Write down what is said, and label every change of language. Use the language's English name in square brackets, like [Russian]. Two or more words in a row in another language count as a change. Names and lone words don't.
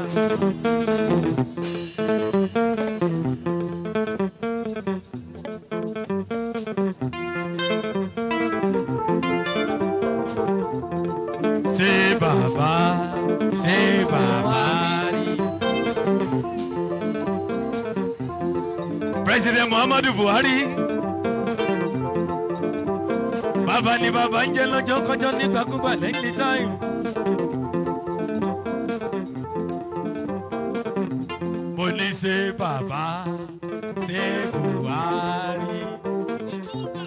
[English] Say Baba, say Baba. President Muhammadu Buhari. [Yoruba] Baba ni baba ń jẹ́ lọ́jọ́ kọjọ́ nígbàkúgbà lẹ́yìn time. Mo ní ṣe bàbá ṣe Buhari.